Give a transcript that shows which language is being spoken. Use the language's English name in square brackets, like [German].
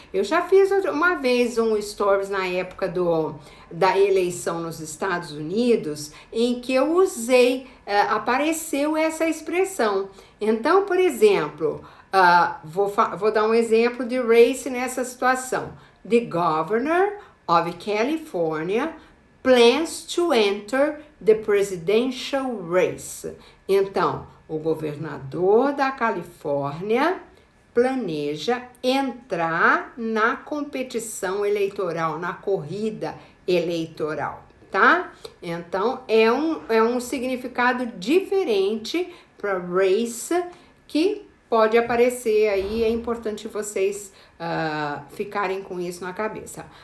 [Portuguese] Eu já fiz uma vez um stories na época da eleição nos Estados Unidos, em que eu usei, apareceu essa expressão. Então, por exemplo, vou dar um exemplo de race nessa situação. [English] The governor of California plans to enter the presidential race. [Portuguese] Então, o governador da Califórnia planeja entrar na competição eleitoral, na corrida eleitoral, tá? Então, é um significado diferente para race que pode aparecer aí, é importante vocês ficarem com isso na cabeça.